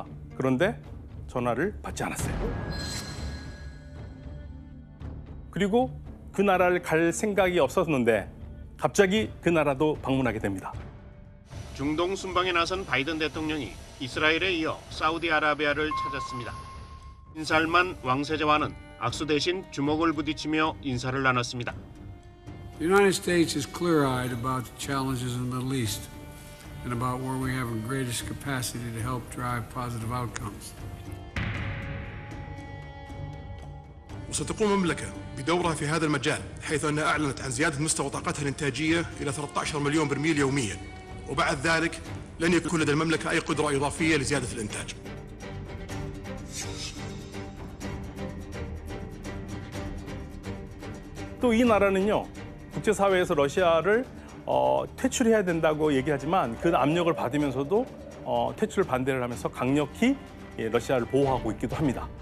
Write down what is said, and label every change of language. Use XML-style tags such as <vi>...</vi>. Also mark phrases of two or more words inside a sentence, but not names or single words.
<ko>그런데 전화를 받지 않았어요. 그리고 그 나라를 갈 생각이 없었는데 갑자기 그 나라도 방문하게 됩니다. 중동 순방에 나선 바이든 대통령이 이스라엘에 이어 사우디아라비아를 찾았습니다. 인살만 왕세자와는 악수 대신 주먹을 부딪히며 인사를 나눴습니다.</ko> <en>The United States is clear-eyed about the challenges in the Middle East and about where we have the greatest capacity to help drive positive outcomes.</en> <ar>وستقوم المملكة بدورها في هذا المجال حيث أنها أعلنت عن زيادة مستوى طاقتها الإنتاجية إلى 13 مليون برميل يوميا وبعد ذلك لن يكون لدى المملكة أي قدرة إضافية لزيادة الإنتاج.</ar> <ko>또 이 나라는요, 국제사회에서 러시아를 퇴출해야 된다고 얘기하지만 그 압력을 받으면서도 퇴출 반대를 하면서 강력히 러시아를 보호하고 있기도 합니다.</ko>